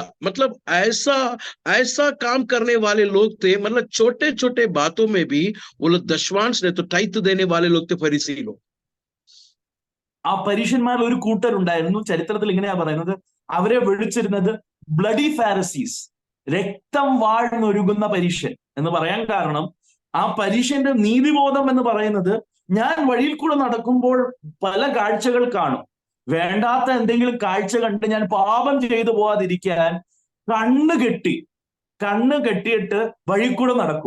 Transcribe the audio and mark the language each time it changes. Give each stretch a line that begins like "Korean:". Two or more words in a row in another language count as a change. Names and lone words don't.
Hindi: मतलब ऐसा काम करने वाले लोग थे। मतलब छोटे छोटे बातों में भी वो लोग दशमांश ने तो टाइट देने वाले लोग थे फरीसी लोग।
Malayalam: ആ പരീശന്മാരിൽ ഒരു കൂട്ടരുണ്ടായിരുന്നു. ചരിത്രത്തിൽ ഇങ്ങനെയാ പറയുന്നത്, അവരെ വിളിച്ചിരുന്നത്
English: bloody Pharisees,
Malayalam: രക്തം വാഴ്ന്നൊഴുകുന്ന പരീശൻ എന്ന് പറയാൻ കാരണം, ആ പരീശന്റെ നീതിബോധം എന്ന് പറയുന്നത്, ഞാൻ വഴിയിൽ കൂടെ നടക്കുമ്പോൾ പല കാഴ്ചകൾ കാണും, വേണ്ടാത്ത എന്തെങ്കിലും കാഴ്ച കണ്ട് ഞാൻ പാപം ചെയ്തു പോവാതിരിക്കാൻ കണ്ണ് കെട്ടിയിട്ട് വഴി കൂടെ നടക്കും.